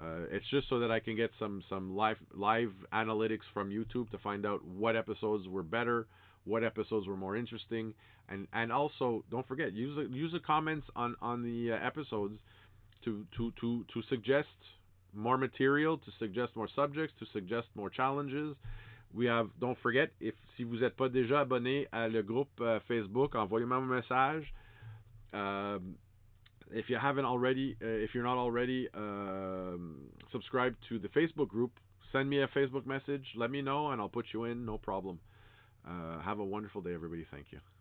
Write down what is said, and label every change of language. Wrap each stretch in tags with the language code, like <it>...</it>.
<en>It's just so that I can get some live analytics from YouTube to find out what episodes were better, what episodes were more interesting, and also don't forget, use the comments on the episodes to suggest more material, to suggest more subjects, to suggest more challenges. Don't forget,</en> <fr>si vous n'êtes pas déjà abonné à le groupe Facebook, envoyez-moi un message.</fr> <en>If you're not already subscribed to the Facebook group, send me a Facebook message. Let me know, and I'll put you in. No problem. Have a wonderful day, everybody. Thank you.</en>